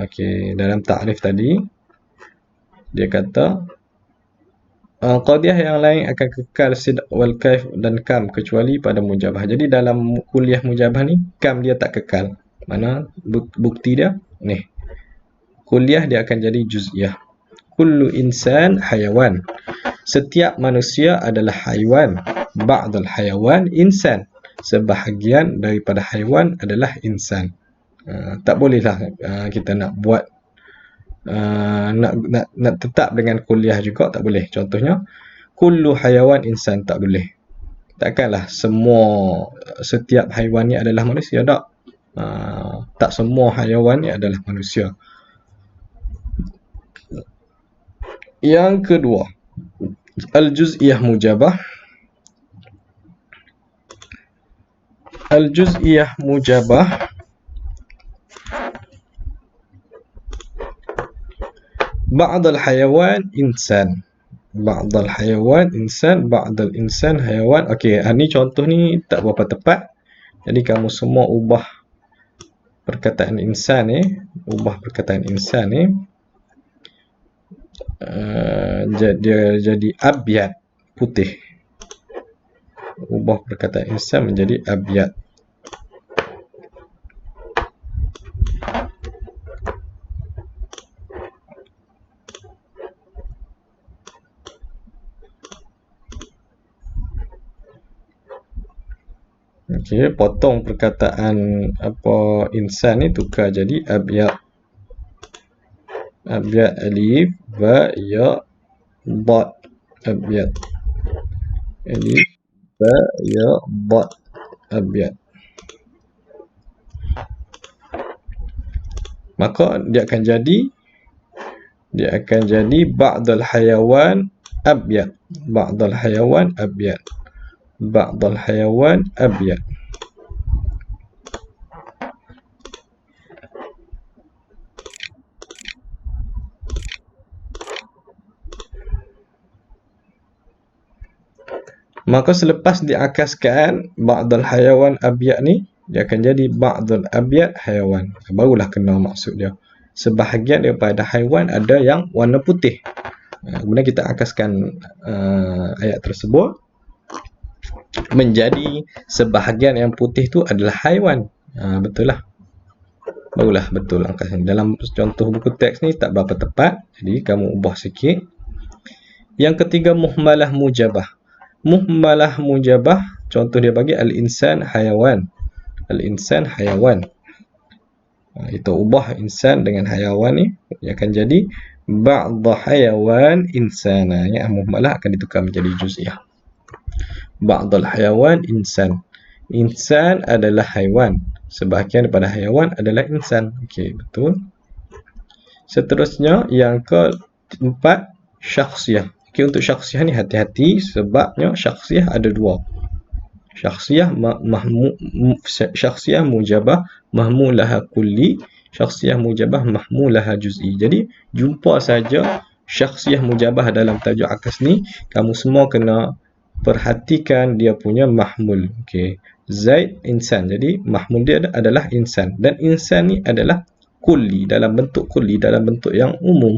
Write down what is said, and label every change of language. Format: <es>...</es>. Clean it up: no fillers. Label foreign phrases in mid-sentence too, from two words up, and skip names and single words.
<ms>Okey, dalam takrif tadi dia kata qadiyah yang lain akan kekal</ms> <ar>صدق والكيف</ar> <ms>dan kam kecuali pada mujabah. Jadi dalam</ms> <ar>كلية موجبة</ar> <ms>ni kam dia tak kekal. Mana bukti dia? Ni. Kulliyah dia akan jadi juz'iyah.</ms> <ar>كل إنسان حيوان.</ar> <ms>Setiap manusia adalah haiwan.</ms> <ar>بعض الحيوان إنسان.</ar> <ms>Sebahagian daripada haiwan adalah insan. Tak bolehlah kita nak buat nak tetap dengan kuliah juga tak boleh. Contohnya</ms> <ar>كل حيوان إنسان,</ar> <ms>tak boleh. Takkanlah setiap haiwan ni adalah manusia, tak. Tak semua haiwan ni adalah manusia. Yang kedua,</ms> <ar>الجزئية موجبة. الجزئية موجبة بعض الحيوان إنسان. بعض الحيوان إنسان، بعض الإنسان حيوان.</ar> <ms>Okey, ni contoh ni tak berapa tepat. Jadi kamu semua ubah perkataan insan ni, jadi abyad, putih. Ubah perkataan insan menjadi abyad. Okey, potong perkataan insan ni, tukar jadi abyad.</ms> <ar>أبيض ألف باء ياء dot، أبيض. ألف باء ياء dot، أبيض.</ar> <ms>maka dia akan jadi</ms> <ar>بعض الحيوان أبيض. بعض الحيوان أبيض. بعض الحيوان أبيض.</ar> <ms>Maka selepas diakaskan</ms> <ar>بعض الحيوان أبيض</ar> <ms>ni, dia akan jadi</ms> <ar>بعض الأبيض حيوان.</ar> <ms>Barulah kena maksud dia. Sebahagian daripada haiwan ada yang warna putih. Kemudian kita akaskan ayat tersebut menjadi sebahagian yang putih tu adalah haiwan. Betul lah. Barulah betul angkasan. Dalam contoh buku teks ni tak berapa tepat. Jadi kamu ubah sikit. Yang ketiga,</ms> <ar>مهملة موجبة. مهملة موجبة,</ar> <ms>contoh dia bagi</ms> <ar>الإنسان حيوان. الإنسان حيوان.</ar> <ms>Kita ubah insan dengan hayawan ni, dia akan jadi</ms> <ar>بعض حيوان إنسانا.</ar> <ms>Ya, muhmalah akan ditukar menjadi juz'iyah.</ms> <ar>بعض الحيوان إنسان.</ar> <ms>Insan adalah haiwan. Sebahagian daripada haiwan adalah insan. Okey, betul. Seterusnya yang keempat, syakhsiyah. Okey, untuk syakhsiyah ni hati-hati sebabnya syakhsiyah ada dua.</ms> <ar>شخصية شخصية موجبة محمولها كلي، شخصية موجبة محمولها جزئي.</ar> <ms>Jadi jumpa saja syakhsiyah mujabah dalam tajuk akas ni, kamu semua kena perhatikan dia punya mahmul. Okey, Zaid insan. Jadi mahmul dia adalah insan, dan insan ni adalah kulli, dalam bentuk yang umum.</ms>